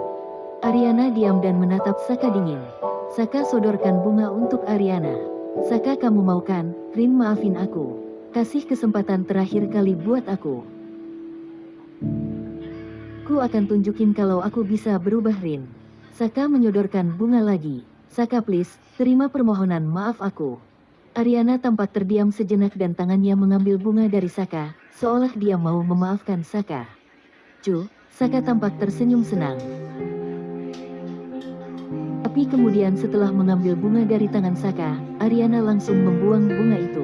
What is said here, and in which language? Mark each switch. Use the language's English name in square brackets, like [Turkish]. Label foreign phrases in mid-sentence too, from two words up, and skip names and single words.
[Indonesian] Ariana diam dan menatap Saka dingin. Saka sodorkan bunga untuk Ariana. Saka, kamu mau kan? Rin, maafin aku. Kasih kesempatan terakhir kali buat aku. Ku akan tunjukin kalau aku bisa berubah, Rin. Saka menyodorkan bunga lagi. Saka, please, terima permohonan maaf aku. Ariana tampak terdiam sejenak dan tangannya mengambil bunga dari Saka, seolah dia mau memaafkan Saka. Saka tampak tersenyum senang. Tapi kemudian setelah mengambil bunga dari tangan Saka, Ariana langsung membuang bunga itu.